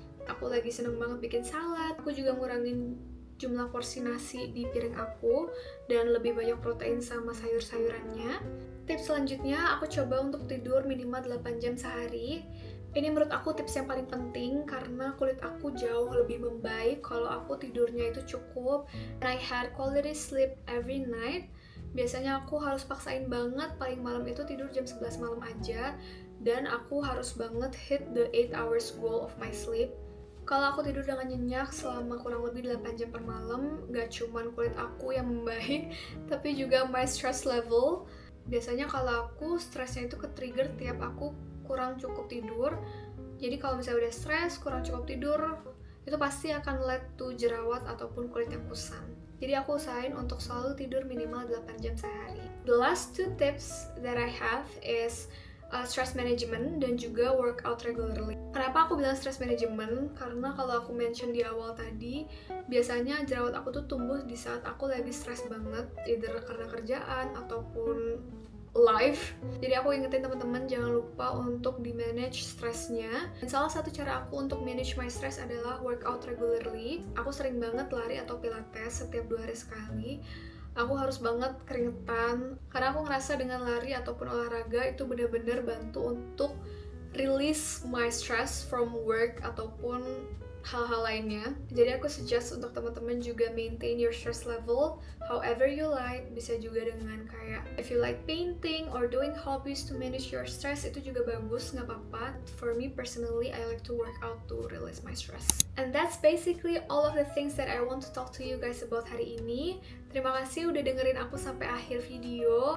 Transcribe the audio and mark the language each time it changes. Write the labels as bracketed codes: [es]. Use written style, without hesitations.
[id] Aku lagi seneng banget bikin salad. Aku juga ngurangin jumlah porsi nasi di piring aku dan lebih banyak protein sama sayur-sayurannya. Tips selanjutnya, aku coba untuk tidur minimal 8 jam sehari. Ini menurut aku tips yang paling penting karena kulit aku jauh lebih membaik kalau aku tidurnya itu cukup. [en] And I had quality sleep every night. [id] Biasanya aku harus paksain banget paling malam itu tidur jam 11 malam aja, dan aku harus banget [en] hit the 8 hours goal of my sleep. [id] Kalau aku tidur dengan nyenyak selama kurang lebih 8 jam per malam, gak cuman kulit aku yang membaik, tapi juga [en] my stress level. [id] Biasanya kalau aku stresnya itu ke-trigger tiap aku kurang cukup tidur. Jadi kalau misalnya udah stres, kurang cukup tidur, itu pasti akan [en] lead to [id] jerawat ataupun kulit yang kusam. Jadi aku usahain untuk selalu tidur minimal 8 jam sehari. [en] The last 2 tips that I have is stress management [id] dan juga [en] workout regularly. [id] Kenapa aku bilang stress management? Karena kalau aku mention di awal tadi, biasanya jerawat aku tuh tumbuh di saat aku lagi stress banget, either karena kerjaan ataupun life. Jadi aku ingetin teman-teman jangan lupa untuk di manage stresnya. Dan salah satu cara aku untuk [en] manage my stress [id] adalah [en] workout regularly. [id] Aku sering banget lari atau pilates setiap 2 hari sekali. Aku harus banget keringetan karena aku ngerasa dengan lari ataupun olahraga itu benar-benar bantu untuk [en] release my stress from work [id] ataupun hal-hal lainnya. [en] Jadi aku suggest [id] untuk teman-teman juga [en] maintain your stress level however you like. [id] Bisa juga dengan kayak [en] if you like painting or doing hobbies to manage your stress, [id] itu juga bagus, nggak apa-apa. [en] For me personally, I like to work out to release my stress. And that's basically all of the things that I want to talk to you guys about [id] hari ini. Terima kasih udah dengerin aku sampai akhir video.